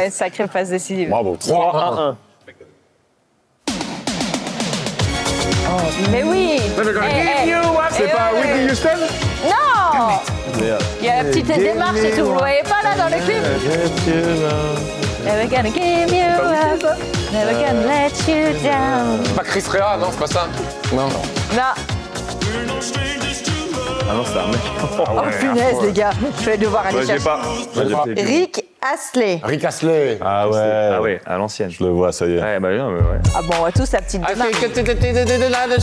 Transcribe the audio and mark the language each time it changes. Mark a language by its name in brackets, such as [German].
[French] ouais, sacrée passe décisive. Bravo. 3-1. Mais oui. C'est pas Whitney Houston? Non. Il y a la petite démarche et tout. Vous le voyez pas là dans le clip? [English] Never gonna give you up. Never gonna let you down. [French] Pas Chris Rea, non, c'est pas ça. Non. Non. Ah non, c'est un mec. Oh punaise les gars, je vais devoir aller Moi, j'ai chercher. pas. Rick Astley. Rick Astley. Ah ouais. Ah ouais, à l'ancienne. Je le vois, ça y est. Ouais, bah non, mais ouais. Ah bon, on voit tous la petite démarche.